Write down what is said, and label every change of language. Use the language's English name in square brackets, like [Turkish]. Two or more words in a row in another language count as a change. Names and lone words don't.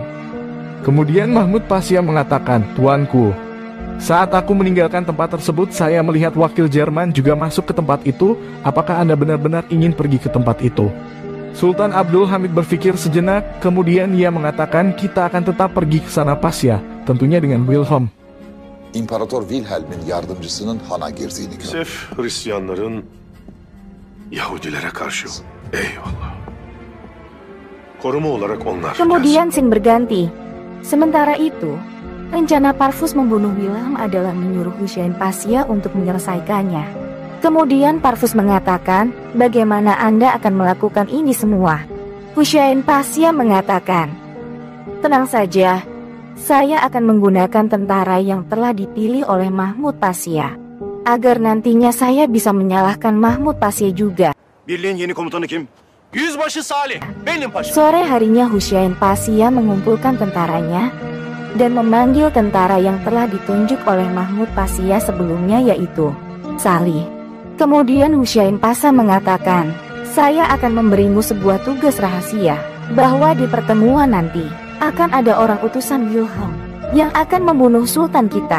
[Indonesian] Kemudian Mahmud Pasya mengatakan, tuanku, saat aku meninggalkan tempat tersebut, saya melihat wakil Jerman juga masuk ke tempat itu. Apakah Anda benar-benar ingin pergi ke tempat itu? Sultan Abdul Hamid berpikir sejenak, kemudian ia mengatakan, kita akan tetap pergi ke sana Pasya, tentunya dengan Wilhelm. [Turkish] İmparator Wilhelm'in yardımcısının hana girdiğini gördüm. Sef Hristiyanların Yahudilere karşı. Eyvallah. Koruma olarak onlar. [Indonesian] Kemudian sin berganti. Sementara itu, rencana Parvus membunuh Wilhelm adalah menyuruh Husain Pasya untuk menyelesaikannya. Kemudian Parvus mengatakan, bagaimana Anda akan melakukan ini semua? Husain Pasya mengatakan, tenang saja, saya akan menggunakan tentara yang telah dipilih oleh Mahmud Pasya, agar nantinya saya bisa menyalahkan Mahmud Pasya juga. [Turkish] Birliğin yeni komutanı kim? Yüzbaşı Salih, benim paşam. [Indonesian] Sore harinya Husain Pasya mengumpulkan tentaranya dan memanggil tentara yang telah ditunjuk oleh Mahmud Pasya sebelumnya, yaitu Salih. Kemudian Husain Pasya mengatakan, saya akan memberimu sebuah tugas rahasia, bahwa di pertemuan nanti akan ada orang utusan Wilhelm yang akan membunuh Sultan kita.